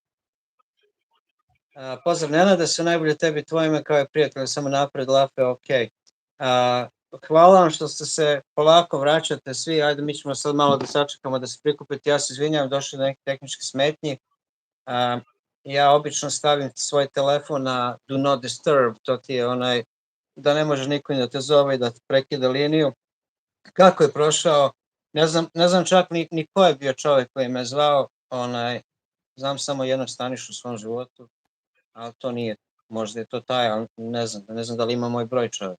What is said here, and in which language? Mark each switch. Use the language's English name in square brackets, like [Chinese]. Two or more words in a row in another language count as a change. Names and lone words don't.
[Serbian] Pozdrav Nenada, sve najbolje tebi, tvoje ime kao i prijatelj, samo napred, lafe, ok. Hvala vam što ste se polako vraćate svi, ajde mi ćemo sad malo da sačekamo da se prikupite, ja se izvinjam, došli do nekih tehničkih smetnji. Ja obično stavim svoj telefon na [English] do not disturb, [Serbian] to ti je da ne može niko da te zove i da te prekida liniju. Kako je prošao, ne znam čak ni ko je bio čovjek koji me zvao, znam samo jednog Stanišu u svom životu, ali to nije, možda je to taj, ali ne znam da li ima moj broj čovjek.